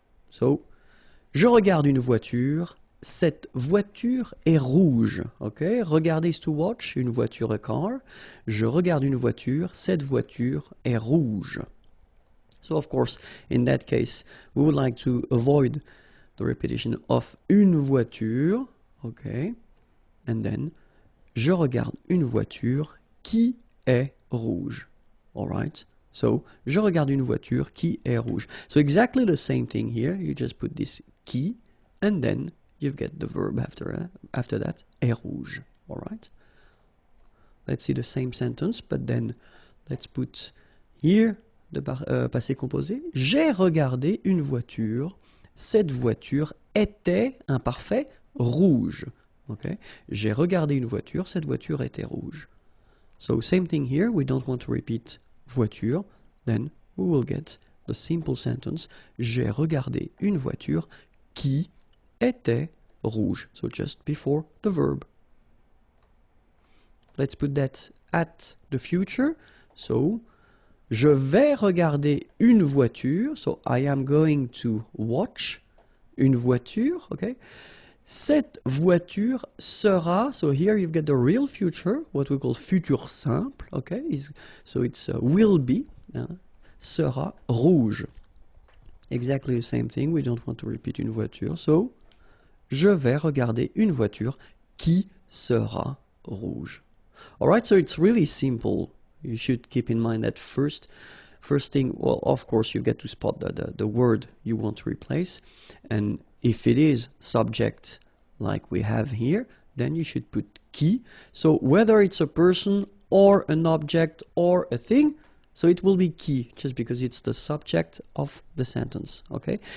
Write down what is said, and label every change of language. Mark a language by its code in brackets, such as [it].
[fr] So, je regarde une voiture, cette voiture est rouge. Okay, regarder [en] is to watch, [fr] une voiture, [en] a car. [fr] Je regarde une voiture, cette voiture est rouge. [en] So, of course, in that case, we would like to avoid the repetition of une voiture. Okay, and then, [fr] je regarde une voiture qui est rouge. Alright? So, je regarde une voiture qui est rouge. [en] So, exactly the same thing here. You just put this qui, and then you get the verb after that, est rouge. Alright? Let's see the same sentence, but then let's put here the passé composé. [fr] J'ai regardé une voiture. Cette voiture était, imparfait, rouge. Okay? J'ai regardé une voiture, cette voiture était rouge. [en] So same thing here, we don't want to repeat voiture, then we will get the simple sentence. [fr] J'ai regardé une voiture qui était rouge. [en] So just before the verb. Let's put that at the future. [fr] So, je vais regarder une voiture. [en] So I am going to watch [fr] une voiture, [en] okay? [fr] Cette voiture sera, [en] so here you've got the real future, what we call futur simple, okay? So it's will be, sera rouge. Exactly the same thing, we don't want to repeat une voiture. [fr] So, je vais regarder une voiture qui sera rouge. [en] Alright, so it's really simple. You should keep in mind that first thing, well, of course, you get to spot the word you want to replace. And if it is subject, like we have here, then you should put qui. So whether it's a person or an object or a thing, so it will be qui, just because it's the subject of the sentence, okay?